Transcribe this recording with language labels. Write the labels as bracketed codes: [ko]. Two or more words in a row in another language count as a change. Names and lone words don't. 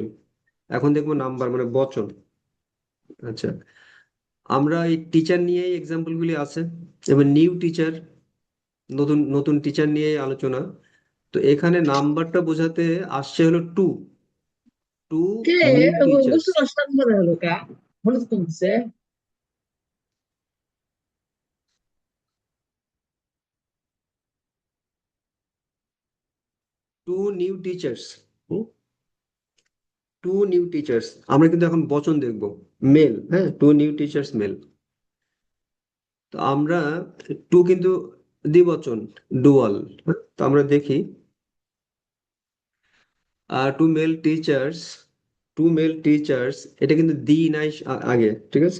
[bn] এখন দেখবো নাম্বার মানে বচন। আচ্ছা, আমরা এই টিচার নিয়েই এক্সাম্পল গুলি আছে, এবার [en] new teacher, [bn] নতুন নতুন টিচার নিয়ে আলোচনা। তো এখানে নাম্বারটা বোঝাতে আসছে হলো [en] two, two [it] Che [en] new teachers, [it] questo lo sta ancora Luca? Volevo scusa. [en] two new teachers, two new teachers. [bn] আমরা কিন্তু এখন বচন দেখব, মেল, হ্যাঁ, [en] two new teachers male. [bn] তো আমরা টু কিন্তু দ্বিবচন, ডুয়াল। তো আমরা দেখি [en] two male teachers, two male teachers, [bn] এটা কিন্তু দি নাই আগে, ঠিক আছে?